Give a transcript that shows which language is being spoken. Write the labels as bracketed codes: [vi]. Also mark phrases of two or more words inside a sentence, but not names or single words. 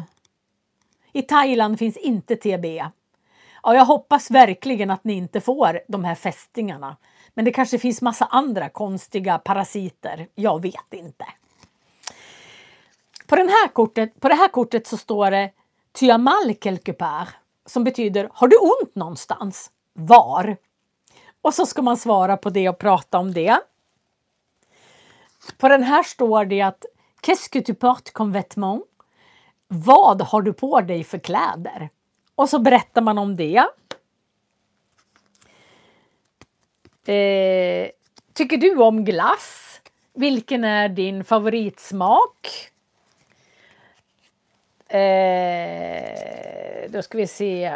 [sv] I Thailand finns inte TBE. Ja, jag hoppas verkligen att ni inte får de här fästingarna. Men det kanske finns massa andra konstiga parasiter. Jag vet inte. På det här kortet så står det [fr] "Tu as mal quelque part", [sv] som betyder "Har du ont någonstans? Var?" Och så ska man svara på det och prata om det. På den här står det att [fr] "Qu'est-ce que tu portes comme vêtement?" [sv] Vad har du på dig för kläder? Och så berättar man om det. Tycker du om glass? Vilken är din favoritsmak? Då ska vi se.